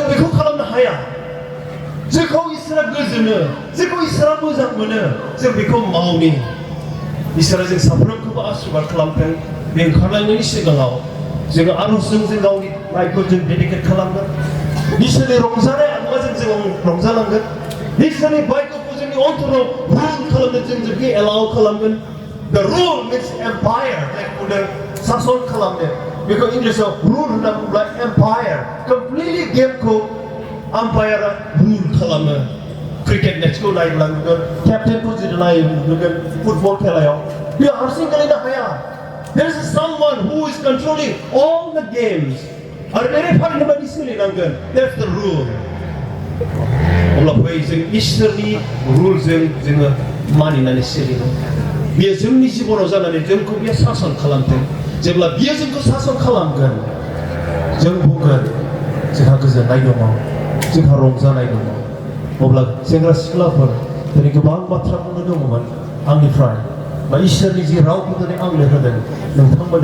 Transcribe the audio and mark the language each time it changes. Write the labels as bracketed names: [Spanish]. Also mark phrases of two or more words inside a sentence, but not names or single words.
[Bodo] बेखौ खालामनो हाया जेखौ इसोरा गोजोनो जेखौ इसोरा मोजां मोनो जों बेखौ मावनि इसोरा जों साफ्रोमखौबो आशीर्बाद खालामथों बे ओंखारलांनायनि सिगाङाव जोङो आर'जजों जों गावनि लाइफखौ जों डेडिकेट खालामगोन इसोरनि रंजानाय आत्माजों जों रंजालांगोन इसोरनि बायख'खौ जोंनि अन्तराव रुल खालामनो जों जुदि एलाउ खालामगोन [English] the rule means empire [Bodo] जायखौ बुंदों सासन खालामनो बेखौ इंलिसाव रुल होनना बुङोब्ला [English] empire completely [Bodo] गेमखौ आम्पायारा रुल खालामो क्रिकेट मेचखौ नायोब्ला नुगोन केप्टेनखौ जुदि नुगोन फुटबल खेलायाव बेयो हारसिं गेलेनो हाया [English] there is someone who is controlling all the games [Bodo] आरो बे रेफारिनि बायदि सोलिनांगोन [English] that's the rule [Bodo] अब्ला बै जों इसोरनि रुलजों जोङो मानिनानै सोलिनो बेयो जोंनि जिबनाव जानानै जोंखौ बियो सासन खालामथों जेब्ला बियो जोंखौ सासन खालामगोन जों बुंगोन जोंहा गोजोननाय दङ जोंहा रंजानाय दङ अब्ला सेंग्रा सिख्लाफोर दिनै गोबां बाथ्रा बुंनो दङमोन आंनिफ्राय बा इसोरनि जि रावखौ दिनै आंनो होदों नोंथांमोननो